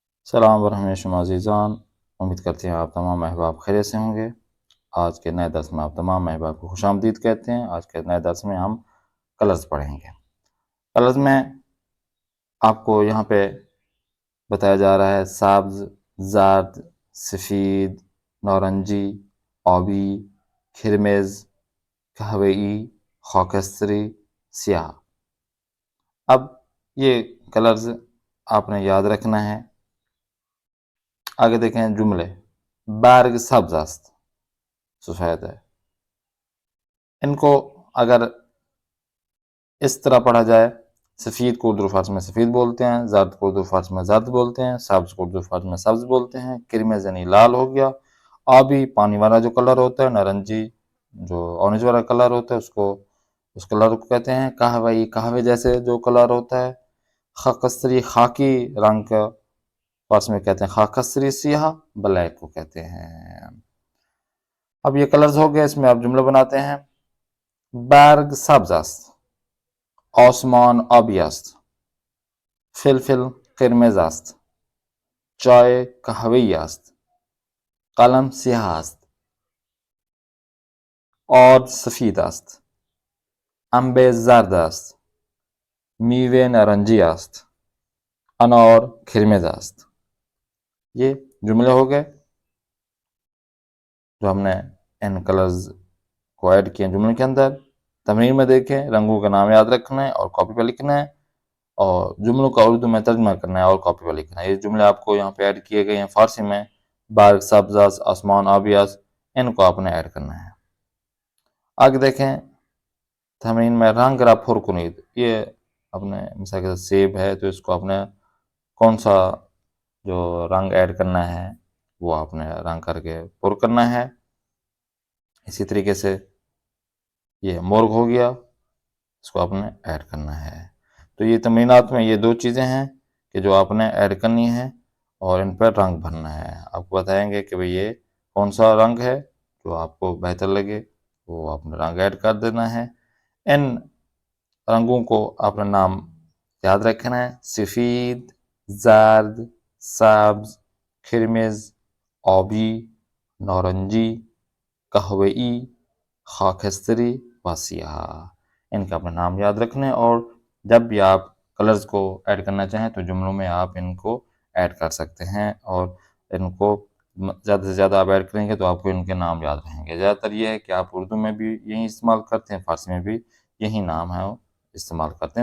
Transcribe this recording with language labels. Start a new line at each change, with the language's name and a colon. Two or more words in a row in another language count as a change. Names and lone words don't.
Urdu: سلام ورحمۃ شما عزیزان، امید کرتے ہیں آپ تمام احباب خیریت سے ہوں گے۔ آج کے نئے درس میں آپ تمام احباب کو خوش آمدید کہتے ہیں۔ آج کے نئے درس میں ہم کلرز پڑھیں گے۔ کلرز میں آپ کو یہاں پہ بتایا جا رہا ہے سبز، زرد، سفید، نارنجی، آبی، کرمز، قہوئی، خاکستری، سیاہ۔ اب یہ کلرز آپ نے یاد رکھنا ہے۔ آگے دیکھیں جملے،
Persian: برگ سبز است،
Urdu: سفید ہے۔ ان کو اگر اس طرح پڑھا جائے، سفید کو اردو فارسی میں سفید بولتے ہیں، زرد کو اردو فارسی میں زرد بولتے ہیں، سبز کو اردو فارسی میں سبز بولتے ہیں، کرمز یعنی لال ہو گیا، آبی پانی والا جو کلر ہوتا ہے، نارنجی جو اورنج والا کلر ہوتا ہے اس کلر کو کہتے ہیں، قہوئی قہوے جیسے جو کلر ہوتا ہے، خاکستری خاکی رنگ کا فارسی میں کہتے ہیں خاکستری، سیاہ بلیک کو کہتے ہیں۔ اب یہ کلرز ہو گئے، اس میں آپ جملہ بناتے ہیں۔
Persian: برگ سبز است، آسمان آبی است، فلفل قرمز است، چای قهوه‌ای است، قلم سیاه است، آرد سفید است، انبه زرد است، میوه نارنجی است، انار قرمز است۔
Urdu: یہ جملے ہو گئے جو ہم نے ان کلرز کو ایڈ کیے جملے کے اندر۔ تمرین میں دیکھیں، رنگوں کا نام یاد رکھنا ہے اور کاپی پہ لکھنا ہے، اور جملوں کا اردو میں ترجمہ کرنا ہے اور کاپی پہ لکھنا ہے۔ یہ جملے آپ کو یہاں پہ ایڈ کیے گئے ہیں فارسی میں،
Persian: برگ سبز است، آسمان آبی است،
Urdu: ان کو آپ نے ایڈ کرنا ہے۔ آگے دیکھیں تمرین میں،
Persian: رنگ را پر کنید۔
Urdu: یہ اپنے مثال کے سیب ہے تو اس کو آپ نے کون سا جو رنگ ایڈ کرنا ہے وہ آپ نے رنگ کر کے پر کرنا ہے۔ اسی طریقے سے یہ مرغ ہو گیا، اس کو آپ نے ایڈ کرنا ہے۔ تو یہ تمرینات میں یہ دو چیزیں ہیں کہ جو آپ نے ایڈ کرنی ہے اور ان پر رنگ بھرنا ہے۔ آپ کو بتائیں گے کہ بھئی یہ کون سا رنگ ہے جو آپ کو بہتر لگے، وہ آپ نے رنگ ایڈ کر دینا ہے۔ ان رنگوں کو آپ نے نام یاد رکھنا ہے، سفید، زرد، سبز، کرمز، آبی، نارنجی، قہوئی، خاکستری و سیاہ۔ ان کا اپنا نام یاد رکھنا ہے، اور جب بھی آپ کلرز کو ایڈ کرنا چاہیں تو جملوں میں آپ ان کو ایڈ کر سکتے ہیں، اور ان کو زیادہ سے زیادہ آپ ایڈ کریں گے تو آپ کو ان کے نام یاد رہیں گے۔ زیادہ تر یہ ہے کہ آپ اردو میں بھی یہی استعمال کرتے ہیں، فارسی میں بھی یہی نام ہے استعمال کرتے ہیں۔